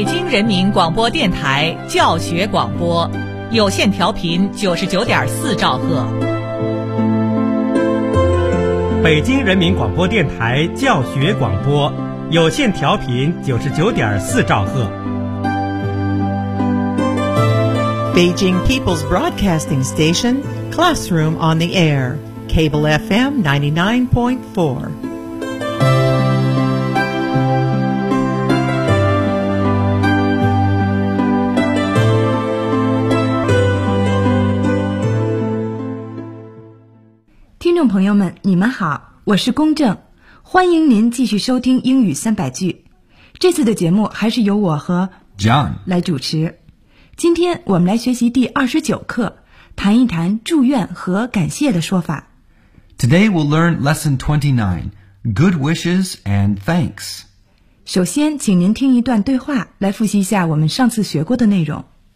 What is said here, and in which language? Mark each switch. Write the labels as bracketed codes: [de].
[zh] 人民广播电台教学广播，有线调频99.4兆赫。北京人民广播电台教学广播，有线调频99.4兆赫。 [en] Beijing People's Broadcasting Station, Classroom on the Air, Cable FM 99.4. [zh] 朋友们，你们好，我是公正，欢迎您继续收听英语三百句。这次的节目还是由我和 John 来主持。今天我们来学习第29课，谈一谈祝愿和感谢的说法。 [en] Today we'll learn lesson 29, good wishes and thanks. [zh] 首先，请您听一段对话，来复习一下我们上次学过的内容。